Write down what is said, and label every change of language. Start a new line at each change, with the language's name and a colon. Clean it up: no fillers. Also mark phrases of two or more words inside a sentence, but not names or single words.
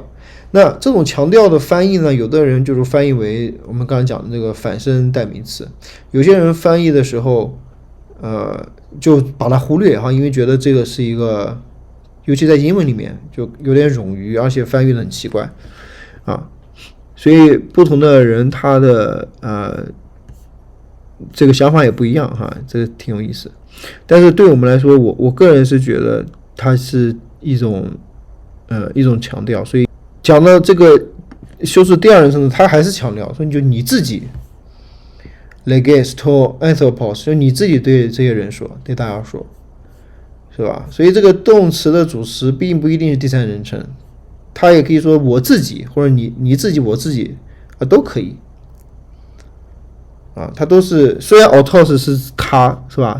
Chinese: 那这种强调的翻译呢，有的人就是翻译为我们刚才讲的这个反身代名词，有些人翻译的时候就把它忽略因为觉得这个是一个，尤其在英文里面就有点冗余，而且翻译的很奇怪所以不同的人他的这个想法也不一样这挺有意思。但是对我们来说，我个人是觉得它是一种强调，所以讲到这个修饰第二人称的，他还是强调说你自己
Greek: λέγεις τὸ ἄνθρωπος,
Chinese: 就你自己对这些人说，对大家说，是吧？所以这个动词的主词并不一定是第三人称，它也可以说我自己，或者你自己我自己都可以它都是，虽然 autos 是他，是吧？